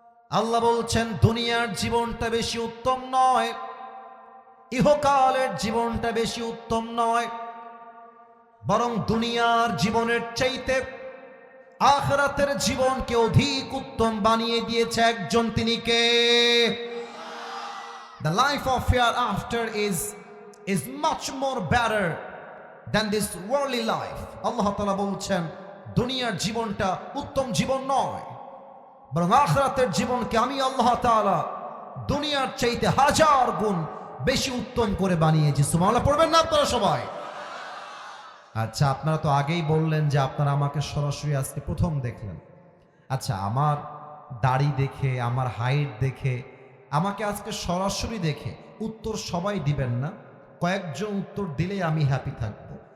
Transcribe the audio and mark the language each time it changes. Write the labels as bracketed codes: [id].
[bn] আল্লাহ বলছেন, দুনিয়ার জীবনটা বেশি উত্তম নয়, ইহকালের জীবনটা বেশি উত্তম নয়, বরং দুনিয়ার জীবনের চাইতে আখিরাতের জীবনকে অধিক উত্তম বানিয়ে দিয়েছে একজন, তিনি কে? [en] The life of hereafter is much more better than this worldly life. [bn] আল্লাহ তাআলা বলছেন, দুনিয়ার জীবনটা উত্তম জীবন নয়, বরং আখিরাতের জীবনকে আমি আল্লাহ তাআলা দুনিয়ার চাইতে 1000 গুণ বেশি উত্তম করে বানিয়েছি। সুবহানাল্লাহ পড়বেন না আপনারা সবাই? আচ্ছা, আপনারা তো আগেই বললেন যে আপনারা আমাকে সরাসরি আজকে প্রথম দেখলেন। আচ্ছা, আমার দাড়ি দেখে, আমার হাইট দেখে, আমাকে আজকে সরাসরি দেখে উত্তর সবাই দিবেন না, কয়েকজন উত্তর দিলেই আমি হ্যাপি থাকব।